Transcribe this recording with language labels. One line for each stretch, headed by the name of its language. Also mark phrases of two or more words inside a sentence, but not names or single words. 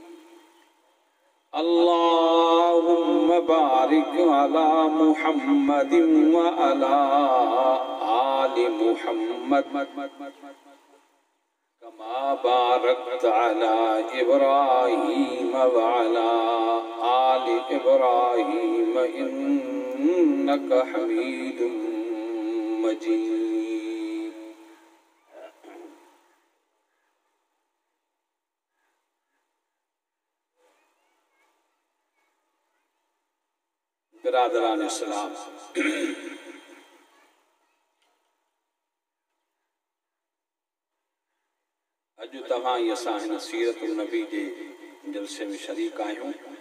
Arabic: اللهم بارك على محمد وعلى آل محمد كما باركت على إبراهيم وعلى آل إبراهيم إنك حميد مجيد.
Sindhi: बिरादरान इस्लाम, अॼु तव्हां असां हिन सीरत नबी जे जलसे में शरीक आहियूं।